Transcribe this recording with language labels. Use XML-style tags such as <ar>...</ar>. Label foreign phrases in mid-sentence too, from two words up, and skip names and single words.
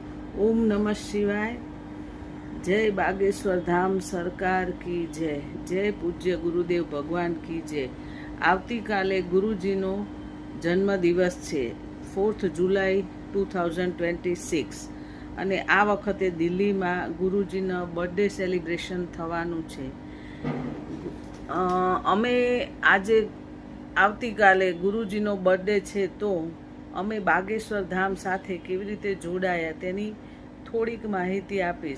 <hi>ओम नमः शिवाय। जय बागेश्वर धाम सरकार की जय। जय पूज्य गुरुदेव भगवान की जय।</hi> <gu>આવતીકાલે ગુરુજીનો જન્મદિવસ છે 4th જુલાઈ 2026 અને આ વખતે દિલ્હીમાં ગુરુજીનો</gu> <en>birthday celebration</en> <gu>થવાનું છે। અમે આજે આવતીકાલે ગુરુજીનો બર્થડે છે તો અમે બાગેશ્વર ધામ સાથે કેવી રીતે જોડાયા તેની થોડીક માહિતી આપીશ।</gu>